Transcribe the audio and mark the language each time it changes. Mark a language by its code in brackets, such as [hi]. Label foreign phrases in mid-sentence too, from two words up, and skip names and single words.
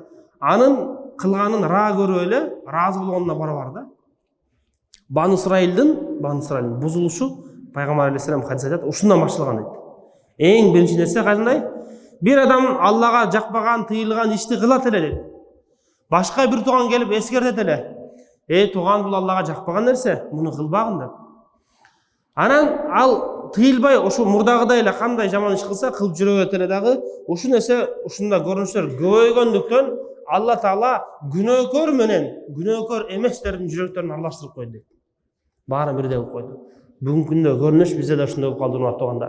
[ky] Анын кылганын ра көрүп эле, разы болгонуна барабар да. Бanu Исраилдин бузулушу Пайгамбар алейхиссалам хадис айтат, ушундан башталган дейт. Эң биринчи нерсе кандай? Бир адам Аллага жакпаган, тыйылган ишти кылат эле дейт. Башка бир тууган келип эскертет эле. [kk] туған бұл Аллаға жақпаған нәрсе, мұны қылбағын деп. [ky] Анан ал тыйылбай ошо мурдагыдай эле кандай жаман иш кылса кылып жүрө берет эле дагы ушул нерсе ушундай көрүнүштөр көбөйгөндүктөн Алла Таала күнөөкөр менен күнөөкөр эместердин жүрөктөрүн аралаштырып койду дейт. Баарын бирдей кылып койду. Бүгүнкү күндө көрүнүш бизде да ушундай болуп калды, урматтуу туугандар.